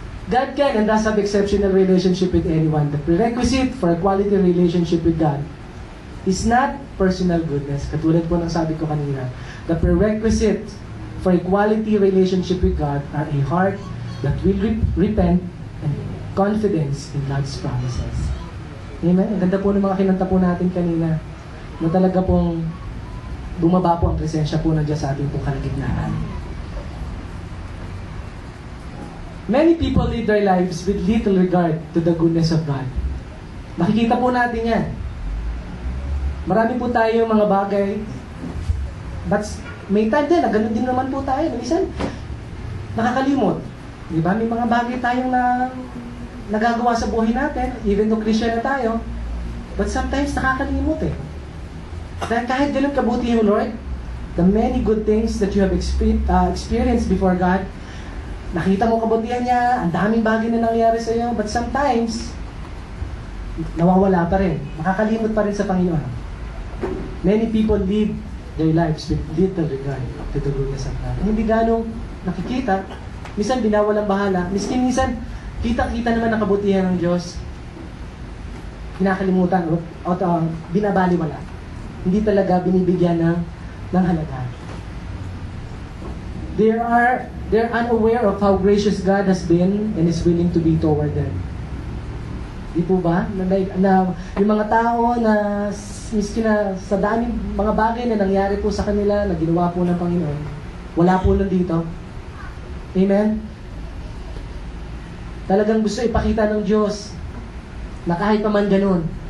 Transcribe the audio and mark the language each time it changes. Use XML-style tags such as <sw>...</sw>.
<en>God can and does have exceptional relationship with anyone. The prerequisite for a quality relationship with God is not personal goodness.</en> <tl>Katulad po ng sabi ko kanina.</tl> <en>The prerequisite for a quality relationship with God are a heart that will repent and confidence in God's promises. Amen?</en> <tl>Ang ganda po ng mga kinanta po natin kanina na talaga pong bumaba po ang presensya po ng Diyos sa ating pong kalagitnaan.</tl> <en>Many people live their lives with little regard to the goodness of God.</en> <tl>Makikita po natin yan. Marami po tayo mga bagay, but may time din, na ganun din naman po tayo. Minsan, nakakalimot. Di ba? May mga bagay tayong nagagawa sa buhay natin,</tl> <en>even though</en> <tl>Christian na tayo,</tl> <en>but sometimes</en> <tl>nakakalimot eh. Dahil kahit ganun kabuti yung Lord,</tl> <en>the many good things that you have experienced before God,</en> <tl>nakita mo kabutihan niya, ang daming bagay na nangyari sa iyo,</tl> <en>but sometimes,</en> <tl>nawawala pa rin. Nakakalimot pa rin sa Panginoon.</tl> <en>Many people live their lives with little regard to the goodness of God.</en> <tl>Hindi ganong nakikita, minsan binawalang bahala, minsan kita-kita naman ang kabutihan ng Diyos, kinakalimutan o binabaliwala. Hindi talaga binibigyan ng halaga.</tl> <en>They're unaware of how gracious God has been and is willing to be toward them.</en> <tl>Di po ba? Na yung mga tao na miskin na sa daming mga bagay na nangyari po sa kanila, na ginawa po ng Panginoon, wala po nandito. Amen? Talagang gusto ipakita ng Diyos na kahit pa man ganun,</tl>